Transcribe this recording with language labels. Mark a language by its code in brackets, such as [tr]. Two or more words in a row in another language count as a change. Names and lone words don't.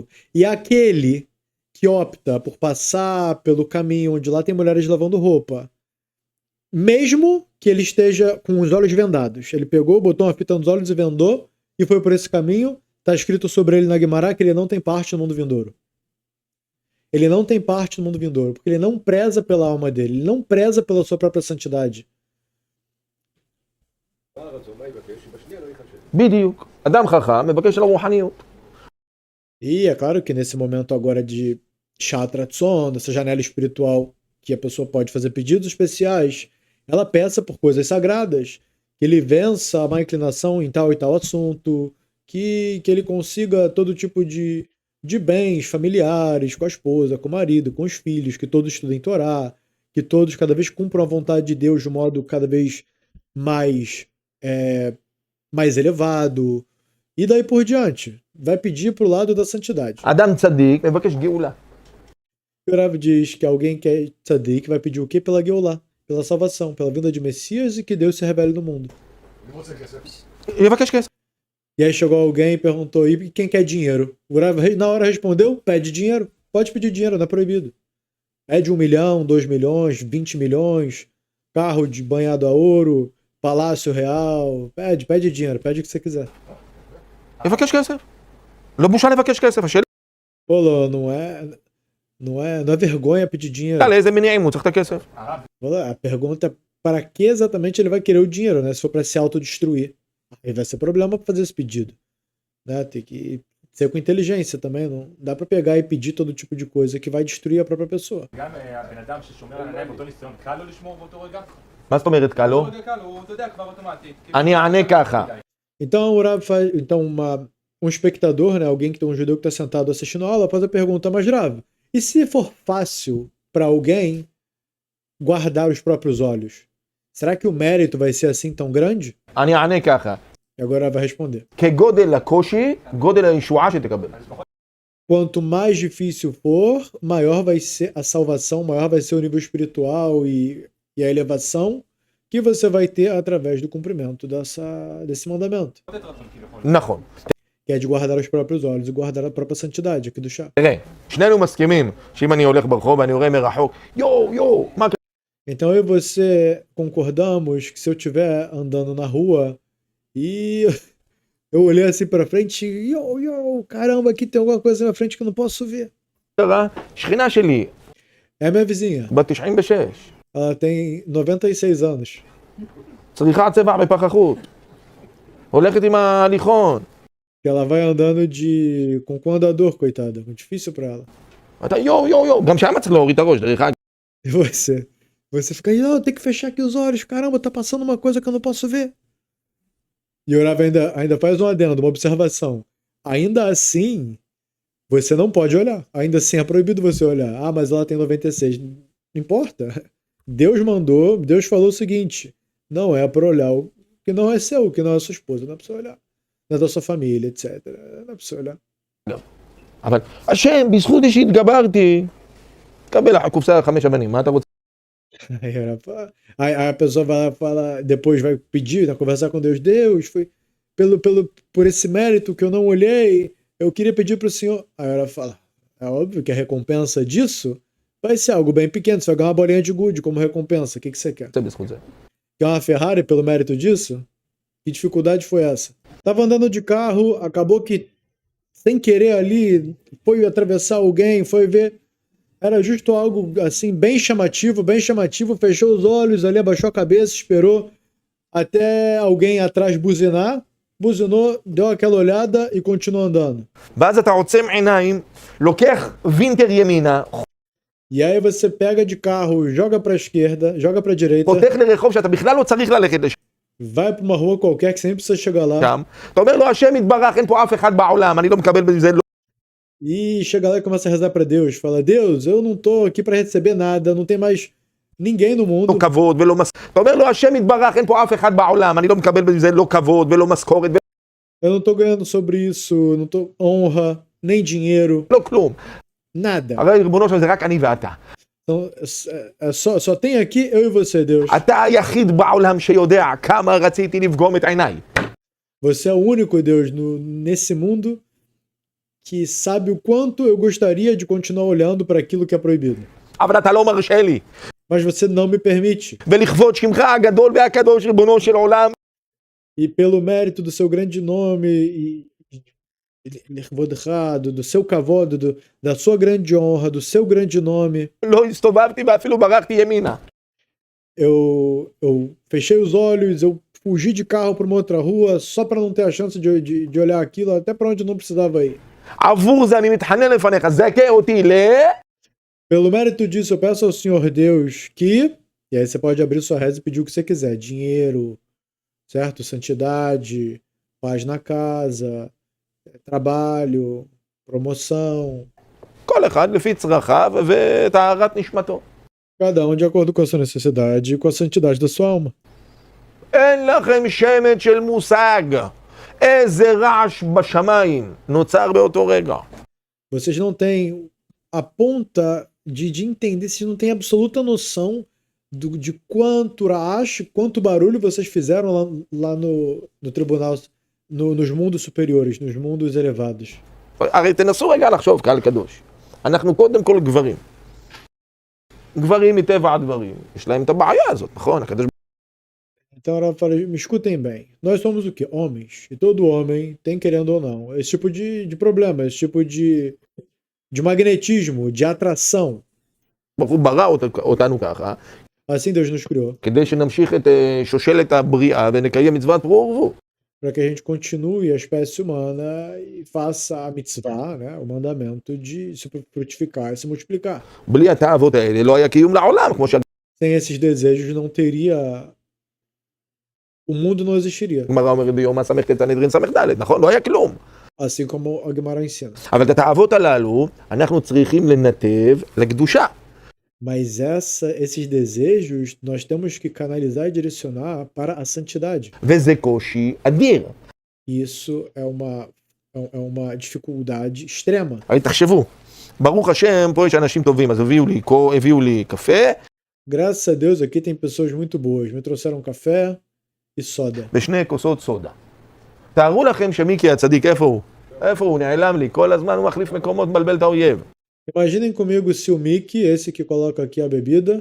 [pt] E aquele que opta por passar pelo caminho onde lá tem mulheres lavando roupa, mesmo que ele esteja com os olhos vendados, ele pegou, botou uma fita nos olhos e vendou, e foi por esse caminho, está escrito sobre ele na Guimarães que ele não tem parte no mundo vindouro. Ele não tem parte no mundo vindouro, porque ele não preza pela alma dele, ele não preza pela sua própria santidade. [he] בדיוק. אדם חכם מבקש על הרוחניות. [pt] E é claro que nesse momento agora de Shatratson, dessa janela espiritual, que a pessoa pode fazer pedidos especiais, ela peça por coisas sagradas, que ele vença a má inclinação em tal e tal assunto, que ele consiga todo tipo de bens familiares, com a esposa, com o marido, com os filhos, que todos estudem Torá, que todos cada vez cumpram a vontade de Deus de um modo cada vez mais elevado, e daí por diante. Vai pedir para o lado da santidade. [he] אדם צדיק מבקש גאולה. [pt] O Rav diz que alguém que é tzadik vai pedir o quê? Pela Geulah, pela salvação, pela vinda de Messias e que Deus se revele no mundo. [he] יבקש כסף. [pt] E aí chegou alguém e perguntou, e quem quer dinheiro? O Rav na hora respondeu, pede dinheiro. Pode pedir dinheiro, não é proibido. Pede 1 milhão, 2 milhões, 20 milhões, carro de banhado a ouro, palácio real. Pede dinheiro, pede o que você quiser. [he] יבקש כסף. לא בושה לבקש כסף. השאלה [pt] Pô, não é vergonha pedir dinheiro. [he] לאיזה מניעים הוא צריך את הכסף. [pt] A pergunta é para que exatamente ele vai querer o dinheiro, né? Se for para se autodestruir. Aí vai ser problema para fazer esse pedido. Né? Tem que ser com inteligência também. Não dá para pegar e pedir todo tipo de coisa que vai destruir a própria pessoa. [he] מה זאת אומרת קלו? אני אענה ככה. [pt] Então o Rav faz, um espectador, né, alguém que tem um judeu que está sentado assistindo a aula, faz a pergunta, mas Rav, e se for fácil para alguém guardar os próprios olhos? Será que o mérito vai ser assim tão grande? [he] אני אענה ככה. [pt] E agora vai responder. [he] כגודל הקושי, גודל הישועה שתקבל. [pt] Quanto mais difícil for, maior vai ser a salvação, maior vai ser o nível espiritual e a elevação que você vai ter através do cumprimento desse mandamento. [he] נכון. [pt] Que é de guardar os próprios olhos e guardar a própria santidade aqui do chá. [he] תראה, שנינו מסכימים שאם אני הולך ברחוב ואני רואה מרחוק, יו, מה קרה? [pt] Então eu e você concordamos que se eu estiver andando na rua e eu olhei assim pra frente, caramba, aqui tem alguma coisa na frente que eu não posso ver. [he] שכינה שלי, [pt] É a minha vizinha. [he] בת 96, [pt] Ela tem 96 anos. [he] צריכה צבע בפחחות, הולכת עם ההליכון. [pt] Ela vai andando com andador, coitada. Muito difícil pra ela. [he] אתה יו, גם שם צריך להוריד את הראש, דרך אגב. [pt] E você fica aí, não, tem que fechar aqui os olhos. Caramba, tá passando uma coisa que eu não posso ver. E o Rav ainda faz um adendo, uma observação. Ainda assim, Você não pode olhar. Ainda assim é proibido você olhar. Ah, mas ela tem 96. Não importa. Deus mandou, Deus falou o seguinte: não é para olhar o que não é seu, o que não é sua esposa. Não é para você olhar. Não é da sua família, etc. Não é para você olhar. [he] אבל השם, בזכות זה שהתגברתי, תקבל הקופסה 5 אבנים, מה אתה רוצה? [pt] Aí a pessoa vai lá, fala, depois vai pedir, né, conversar com Deus. Deus, foi por esse mérito que eu não olhei, eu queria pedir para o Senhor. Aí ela fala, é óbvio que a recompensa disso vai ser algo bem pequeno, você vai ganhar uma bolinha de gude como recompensa. O que você quer? [he] זה בזכות זה. [pt] Quer uma Ferrari pelo mérito disso? Que dificuldade foi essa? Tava andando de carro, acabou que, sem querer ali, foi atravessar alguém, foi ver. Era justo algo assim, bem chamativo, fechou os olhos ali, abaixou a cabeça, esperou até alguém atrás buzinar, buzinou, deu aquela olhada e continuou andando. [he] ואז אתה עוצם עיניים, לוקח וינטר ימינה, [pt] E aí você pega de carro, joga pra esquerda, joga pra direita, [he] פותח לרחוב שאתה בכלל לא צריך ללכת לשם. [pt] vai pra uma rua qualquer que sempre precisa chegar lá. [he] אתה אומר לו, השם יתברך, אין פה אף אחד בעולם, אני לא מקבל בזה, לא. [pt] E chega lá e começa a rezar pra Deus. Fala, Deus, eu não tô aqui pra receber nada, não tem mais ninguém no mundo. [he] לא כבוד ולא משכורת. אתה אומר לו, השם יתברך, אין פה אף אחד בעולם, אני לא מקבל בזה, לא כבוד ולא משכורת. [pt] Eu não tô ganhando sobre isso, não tô honra, nem dinheiro, [he] לא כלום. [pt] nada. [he] הרי ריבונו של זה רק אני ואתה. [pt] Então, só tem aqui eu e você, Deus. [he] אתה היחיד בעולם שיודע כמה רציתי לפגום את עיניי. [pt] Você é o único, Deus, nesse mundo que sabe o quanto eu gostaria de continuar olhando para aquilo que é proibido. [he] אבל אתה לא מרשה לי. [pt] Mas você não me permite. [he] ולכבוד שמך הגדול והקדוש ריבונו של עולם. [pt] E pelo mérito do seu grande nome e do seu kavod, da sua grande honra, do seu grande nome, [he] לא הסתובבתי ואפילו ברחתי ימינה. [pt] eu fechei os olhos, eu fugi de carro para uma outra rua só para não ter a chance de olhar aquilo até para onde eu não precisava ir. [he] עבור זה אני מתחנן לפניך, זכה אותי [pt] Pelo mérito disso, eu peço ao Senhor Deus que... E aí você pode abrir sua reza e pedir o que você quiser. Dinheiro, certo? Santidade, paz na casa, trabalho, promoção. [he] כל אחד לפי צרכיו וטהרת נשמתו. [pt] Cada um de acordo com a sua necessidade e com a santidade da sua alma. [he] אין לכם שמץ של מושג איזה רעש בשמיים נוצר באותו רגע. [pt] Vocês não têm a ponta de entender, vocês não têm absoluta noção de quanto raash, quanto barulho vocês fizeram lá no tribunal, nos mundos superiores, nos mundos elevados. [he] הרי תנסו רגע לחשוב, קהל קדוש. אנחנו קודם כל גברים. גברים מטבע הדברים. יש להם את הבעיה הזאת, נכון? הקדוש... [pt] Então ela fala, me escutem bem, nós somos o quê? Homens. E todo homem tem, querendo ou não, esse tipo de problema, esse tipo de magnetismo, de atração. [he] הוא ברא אותנו ככה, [pt] Assim Deus nos criou. [he] כדי שנמשיך את שושלת הבריאה ונקיים מצוות פרו ורבו. [pt] Para que a gente continue a espécie humana e faça a mitzvah, né, o mandamento de se frutificar e se multiplicar. [he] בלי התאוות האלה לא היה קיום לעולם, כמו [pt] Sem esses desejos não teria... O mundo não existiria. [he] שהגמרא אומרת ביום הסמ"ך סנהדרין ס"ד, נכון? לא היה כלום. [pt] Assim como a Gemara ensina. [he] אבל את התאוות הללו אנחנו צריכים לנתב לקדושה. [pt] Mas esses desejos nós temos que canalizar e direcionar para a santidade. [he] וזה קושי אדיר. [pt] Isso é uma dificuldade extrema. [he] הרי תחשבו, ברוך השם, פה יש אנשים טובים, אז הביאו לי קפה. [pt] Graças a Deus aqui tem pessoas muito boas. Me trouxeram café e soda. [he] ושני כוסות סודה. תארו לכם שמיקי הצדיק, איפה הוא? איפה הוא? נעלם לי, כל הזמן הוא מחליף מקומות, מבלבל את האויב. [pt] Imaginem comigo se o Mickey, esse que coloca aqui a bebida,